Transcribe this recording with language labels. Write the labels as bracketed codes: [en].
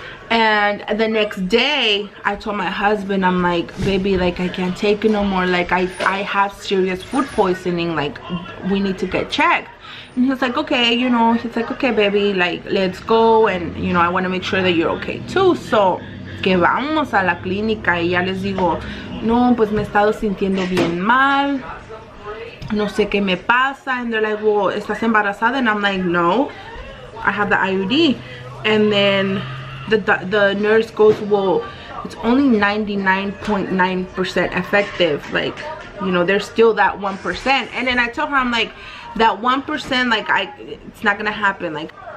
[en] And the next day I told my husband, I'm like, baby, like I can't take it no more, like I have serious food poisoning, like we need to get checked. And he was like, okay, you know, he's like, okay baby, like let's go, and you know, I want to make sure that you're okay too. [es] So que vamos a la clínica y ya les digo, no, pues me he estado sintiendo bien mal, no sé qué me pasa. [en] And they're like, well, [es] ¿estás embarazada? [en] And I'm like, no, I have the IUD. And then the nurse goes, well, it's only 99.9% effective, like, you know, there's still that 1%. And then I tell her, I'm like, that 1%, like it's not gonna happen. Like